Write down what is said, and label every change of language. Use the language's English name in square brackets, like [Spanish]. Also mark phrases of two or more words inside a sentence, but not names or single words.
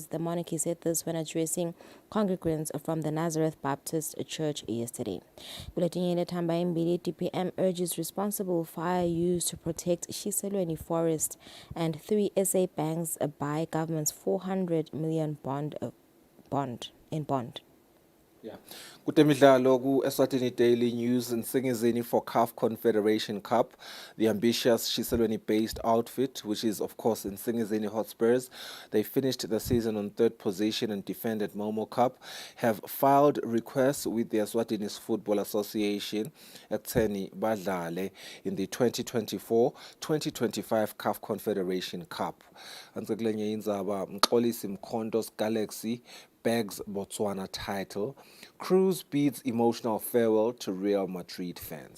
[English] The monarchy said this when addressing congregants from the Nazareth Baptist Church yesterday. DPM urges responsible fire use to protect Kusile forest, and 3 SA banks buy government's 400 million bond. Yeah. [Swati] Kutemidlalo ku [English] Eswatini Daily News Nsingizini for CAF Confederation Cup. The ambitious Kusile-based outfit, which is of course Nsingizini Hotspurs, they finished the season on 3rd position and defended Momo Cup, have filed requests with the Eswatini Football Association [Swati] ekutheni badlale [English] in the 2024-2025 CAF Confederation Cup. [Swati] Antsekulenye indzaba [English] Mxolisi Mkhonto's Galaxy bags Botswana title. Cruz beats emotional farewell to Real Madrid fans.